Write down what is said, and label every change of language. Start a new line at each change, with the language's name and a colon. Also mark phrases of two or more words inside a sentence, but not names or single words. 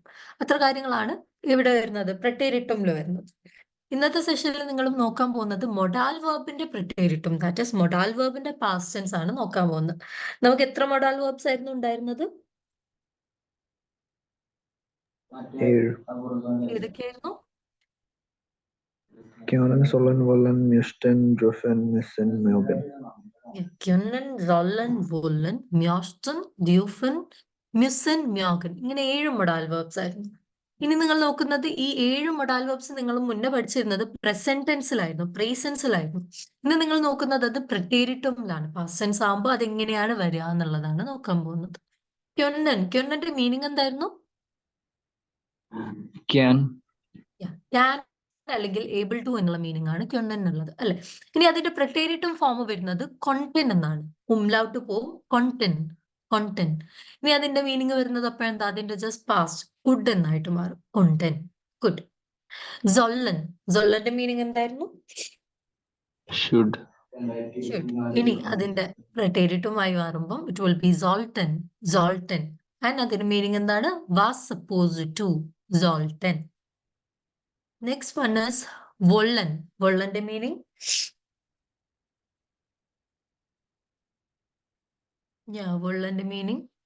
Malayalam: അത്ര കാര്യങ്ങളാണ് ഇവിടെ വരുന്നത്, പ്രിറ്റേരിറ്റുമിൽ വരുന്നത്. ഇന്നത്തെ സെഷനിൽ നിങ്ങൾ നോക്കാൻ പോകുന്നത് മൊഡാൽ വേർബിന്റെ പ്രിറ്റേരിറ്റും,
English: that is modal
Malayalam: വേർബിന്റെ
English: past tense
Malayalam: ആണ് നോക്കാൻ പോകുന്നത്. നമുക്ക് എത്ര
English: modal verbs
Malayalam: ആയിരുന്നു ഉണ്ടായിരുന്നത്? ഏതൊക്കെയായിരുന്നു?
German: Können, sollen, wollen, müssten, dürfen, müssen, mögen. können, sollen, wollen, möchten, dürfen, müssen, mögen.
Malayalam: ഇങ്ങനെ 7
English: modal verbs
Malayalam: ആയിരുന്നു. ഇനി നിങ്ങൾ നോക്കുന്നത് ഈ 7
English: modal verbs
Malayalam: നിങ്ങൾ മുന്നേ പഠിച്ചിരുന്നത് പ്രസന്റ് ടെൻസിലായിരുന്നു, പ്രേസൻസിലായിരുന്നു. ഇന്ന് നിങ്ങൾ നോക്കുന്നത് അത് പ്രിറ്റേരിറ്റുമിലാണ്.
English: past tense
Malayalam: ആകുമ്പോൾ അതെങ്ങനെയാണ് വരിക എന്നുള്ളതാണ് നോക്കാൻ പോകുന്നത്. ക്യൊന്നന്റെ മീനിങ് എന്തായിരുന്നു?
English: Can,
Malayalam: അല്ലെങ്കിൽ
English: able to
Malayalam: എന്നുള്ള മീനിങ് ആണ് ക്യൊന്നൻ എന്നുള്ളത്, അല്ലെ? ഇനി അതിന്റെ പ്രിറ്റേരിറ്റും ഫോം വരുന്നത് കൊണ്ടൻ എന്നാണ്. ഉംലൗട്ട് പോവും, കൊണ്ടൻ, കൊണ്ടൻ. ഇനി അതിന്റെ മീനിങ് വരുന്നത് അപ്പോഴെന്താ? അതിന്റെ
English: just past could
Malayalam: എന്നായിട്ട് മാറും. കൊണ്ടൻ, ഗുഡ്. സൊല്ലന്റെ മീനിങ് എന്തായിരുന്നു?
English: should. ഷുഡ്.
Malayalam: ഇനി അതിന്റെ പ്രിറ്റേരിറ്റുമായി മാറുമ്പോൾ
English: it will be
Malayalam: സോൾട്ടൻ, സോൾട്ടൻ. ആൻഡ് അതിന്റെ മീനിങ് എന്താണ്?
English: was suppose to,
Malayalam: സോൾട്ടൻ.
English: next one is വൊള്ളൻ.
Malayalam: വൊള്ളന്റെ മീനിങ്? വൊള്ളന്റെ മീനിങ്?